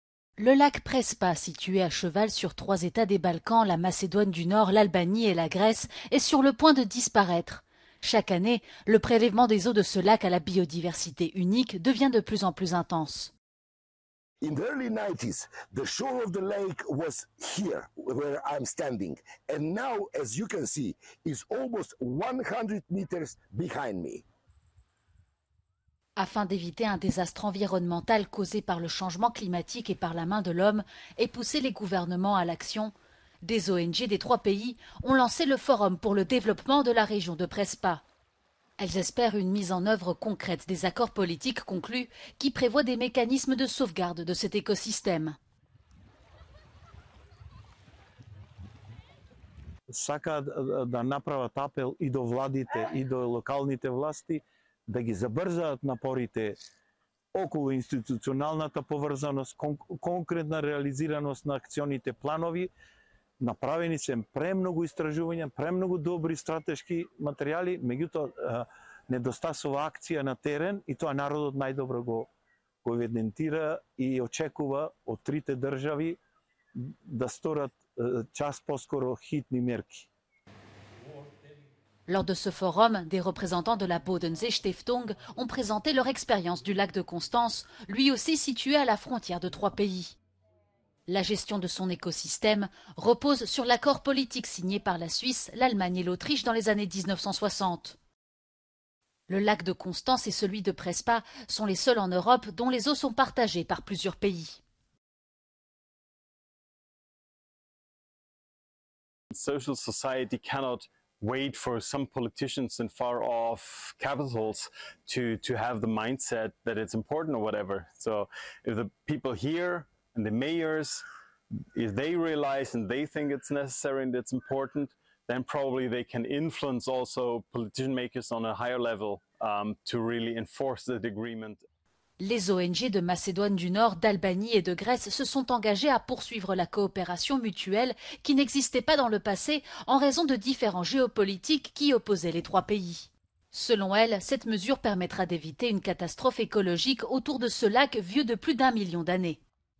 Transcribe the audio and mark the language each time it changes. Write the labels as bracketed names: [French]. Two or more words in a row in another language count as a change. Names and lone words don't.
[French] Le lac Prespa, situé à cheval sur trois États des Balkans, la Macédoine du Nord, l'Albanie et la Grèce, est sur le point de disparaître. Chaque année, le prélèvement des eaux de ce lac à la biodiversité unique devient de plus en plus intense. [English] In the early 90s, the shore of the lake was here, where I'm standing. And now, as you can see, is almost 100 meters behind me. [French] Afin d'éviter un désastre environnemental causé par le changement climatique et par la main de l'homme et pousser les gouvernements à l'action, des ONG des trois pays ont lancé le Forum pour le développement de la région de Prespa. Elles espèrent une mise en œuvre concrète des accords politiques conclus qui prévoient des mécanismes de sauvegarde de cet écosystème. [Macedonian] Сака да направат апел и до владите и до локалните власти да ги забрзаат напорите околу институционалната поврзаност, конкретна реализираност на акционите планови. Направени се премногу истражувања, премногу добри стратешки материјали, меѓутоа недостасува акција на терен и тоа народот најдобро го евидентира и очекува од трите држави да сторат час по-скоро хитни мерки. [French] Lors de ce forum, des représentants de la Bodensee Stiftung ont présenté leur expérience du lac de Constance, lui aussi situé à la frontière de trois pays. La gestion de son écosystème repose sur l'accord politique signé par la Suisse, l'Allemagne et l'Autriche dans les années 1960. Le lac de Constance et celui de Prespa sont les seuls en Europe dont les eaux sont partagées par plusieurs pays. [English] Social society cannot wait for some politicians in far off capitals to have the mindset that it's important or whatever. So if the people here and the mayors, if they realize and they think it's necessary and it's important, then probably they can influence also politician makers on a higher level to really enforce that agreement. [French] Les ONG de Macédoine du Nord, d'Albanie et de Grèce se sont engagées à poursuivre la coopération mutuelle qui n'existait pas dans le passé en raison de différends géopolitiques qui opposaient les trois pays. Selon elles, cette mesure permettra d'éviter une catastrophe écologique autour de ce lac vieux de plus d'1 million d'années.